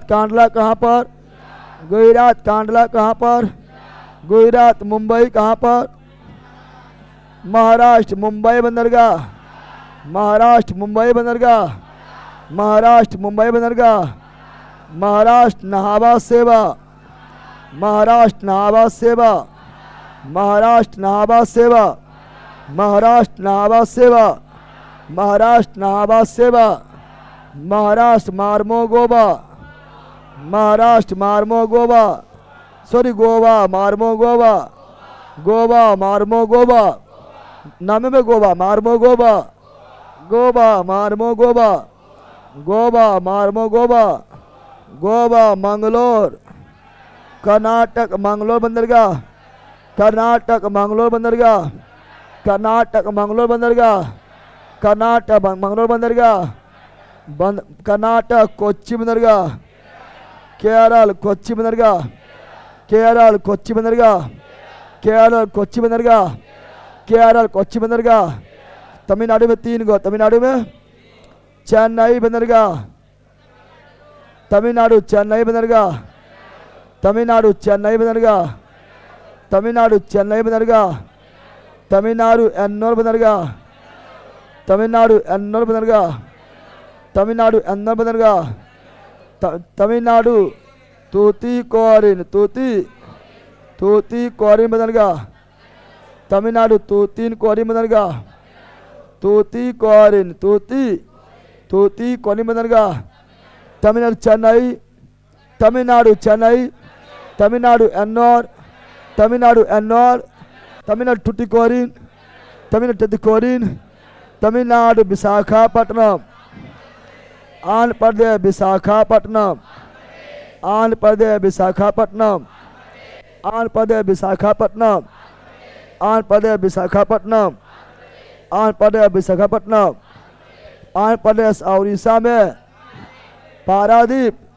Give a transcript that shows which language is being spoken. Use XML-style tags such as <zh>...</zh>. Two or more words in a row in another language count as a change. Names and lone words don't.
<hi>कांडला कहाँ पर? गुजरात। कांडला कहाँ पर? गुजरात। मुंबई कहाँ पर? महाराष्ट्र। मुंबई बंदरगाह। महाराष्ट्र। मुंबई बंदरगाह। महाराष्ट्र। मुंबई बंदरगाह। महाराष्ट्र। नाहवा सेवा। महाराष्ट्र। नाहवा सेवा। महाराष्ट्र। नाहवा सेवा। महाराष्ट्र। नाहवा सेवा। महाराष्ट्र। नाहवा सेवा। महाराष्ट्र। मार्मोगोवा। महाराष्ट्र। मार्मोगोवा। सॉरी, गोवा। मार्मोगोवा। गोवा। मार्मोगोवा। नाम में गोवा। मार्मोगोवा। गोवा। मार्मोगोवा। गोवा। मार्मोगोवा। गोवा। मंगलोर। कर्नाटक। मंगलोर बंदरगाह। कर्नाटक। मंगलोर बंदरगाह। कर्नाटक। मंगलोर बंदरगाह। कर्नाटक। मंगलोर बंदरगाह। कर्नाटक। कोच्चि बंदरगाह। केरल। कोच्चि बंदरगाह। केरल। कोच्चि बंदरगाह। केरल। कोच्चि बंदरगाह। केरल। कोच्चि बंदरगाह। तमिलनाडु में 3 गो। तमिलनाडु में चेन्नई बंदरगाह। तमिलनाडु। चेन्नई बंदरगाह। तमिलनाडु। चेन्नई बंदरगाह। तमिलनाडु। चेन्नई बंदरगाह। तमिलनाडु। एन्नोर बंदरगाह। तमिलनाडु। एन्नोर बंदरगाह। तमिलनाडु। एन्नोर बंदरगाह। तमिलनाडु। तूतीकोरिन। तूतीकोरिन बंदरगाह। तमिलनाडु। तूतीकोरिन बंदरगाह। तूतीकोरिन। तूतीकोरिन बंदरगाह। तमिलनाडु। चेन्नई। तमिलनाडु। चेन्नई। तमिलनाडु। एन्नोर। तमिलनाडु। एन्नोर। तमिलनाडु। टुटिकोरिन। तमिलनाडु। टुटिकोरिन। तमिलनाडु। विशाखापट्टनम। आंध्र प्रदेश। विशाखापट्टनम। आंध्र प्रदेश। विशाखापट्टनम। आंध्र प्रदेश। विशाखापट्टनम। आंध्र प्रदेश। विशाखापट्टनम। आंध्र प्रदेश। विशाखापट्टनम। आंध्र प्रदेश। उड़ीसा में पारादीप।</hi>